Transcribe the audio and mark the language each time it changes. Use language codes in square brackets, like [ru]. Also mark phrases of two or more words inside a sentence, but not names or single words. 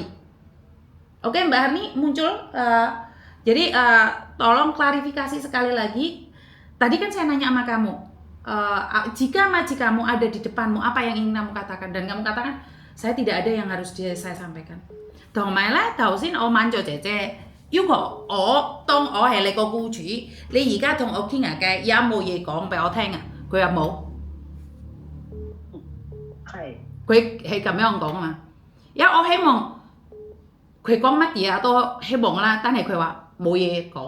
[id] Oke Mbak Harni muncul. Jadi tolong klarifikasi sekali lagi. Tadi kan saya nanya sama kamu, jika majikanmu ada di depanmu, apa yang ingin kamu katakan? Dan kamu katakan, saya tidak ada yang harus saya sampaikan. [yue] Đồng 埋咧，頭先我問咗姐姐，要求我當我係你個僱主，你而家同我傾下偈，有冇嘢講俾我聽啊？佢話冇。佢係咁樣講啊嘛，因為我希望佢講乜嘢都希望啦，但係佢話冇嘢講。